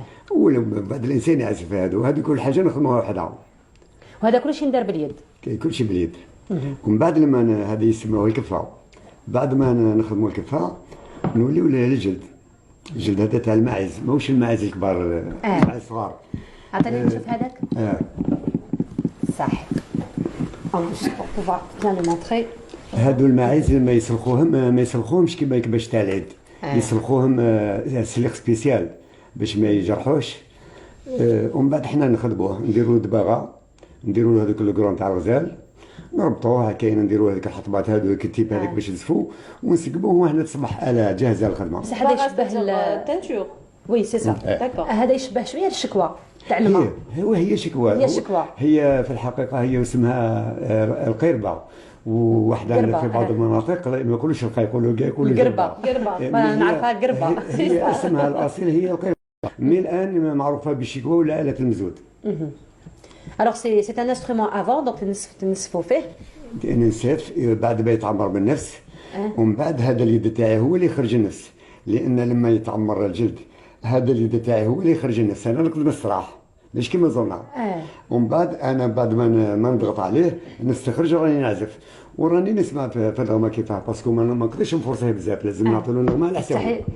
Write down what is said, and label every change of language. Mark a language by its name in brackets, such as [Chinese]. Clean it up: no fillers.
[Arabic] ولا بعد الانسان يعزف هذه كل حاجه نخدموها وحدها. وهذا كل شيء ندار باليد. كل شيء باليد. ومن بعد لما هذه يسموها الكفه. بعد ما نخدموا الكفه نوليو للجلد. الجلد هذا تاع الماعز ماهوش الماعز الكبار الماعز الصغار. عطيني نشوف هذاك. صح. [French] juste pour pouvoir bien le montrer. [Arabic] هادو الماعز ما يسلخوهمش كيما باش تاع العيد. يسلخوهم سليخ سبيسيال باش ما يجرحوش. ومن بعد حنا نخدموه نديروا دباغه نديروا له هذوك الكرون تاع الغزال نربطوه كاين نديروا هذيك الحطبات هذوك التيب هذيك باش نزفوا ونسقبوه وحنا تصبح آلة جاهزه للخدمه. بصح هذا يشبه التنتور. [French] وي سي سا. [Arabic] هذا يشبه شويه الشكوى تاع الماء. هي شكوى. هي في الحقيقه هي اسمها القربه. وواحدة في بعض المناطق ما يقولوش القا يقولوا كاع يقولوا قربه. ما نعرفها قربه. هي اسمها الاصيل هي القربه. مي الان معروفه بالشكوى ولا آلة المزود. [French] Alors c'est un instrument avant donc [Arabic] تنسفوا فيه. ننسف بعد ما يتعمر بالنفس ومن بعد هذا اليد تاعي هو اللي يخرج النفس لان لما يتعمر الجلد هذا اليد تاعي هو اللي يخرج النفس انا نقدر نستراح مش كيما زرنا. ومن بعد انا بعد ما نضغط عليه نستخرج وراني نعزف وراني نسمع في النغمه كيفاه باسكو ما نقدرش نفورسيه بزاف لازم نعطي له النغمه على حسابه.